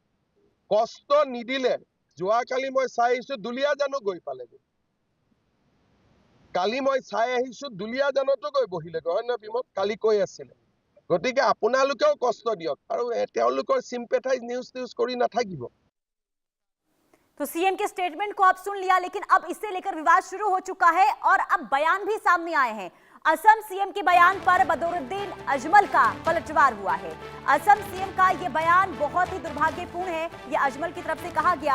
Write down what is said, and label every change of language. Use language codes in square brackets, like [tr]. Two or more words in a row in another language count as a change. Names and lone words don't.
[as] কষ্ট নিদিলে, যোৱাকালি মই চাই আহিছো দুলীয়াজানো গৈ পালেগৈ। কালি মই চাই আহিছো দুলীয়াজানতো গৈ বহিলেগৈ, হয় নহয় বিমল? কালি কৈ আছিলে। গতিকে আপোনালোকেও কষ্ট দিয়ক আৰু তেওঁলোকৰ [en] sympathize news [as] কৰি নাথাকিব। [hi] तो सीएम के स्टेटमेंट को आप सुन लिया, लेकिन अब इससे लेकर विवाद शुरू हो चुका है और अब बयान भी सामने आए हैं। असम सीएम के बयान पर बदरुद्दीन अजमल का पलटवार हुआ है। असम सीएम का यह बयान बहुत ही दुर्भाग्यपूर्ण है। यह अजमल की तरफ से कहा गया।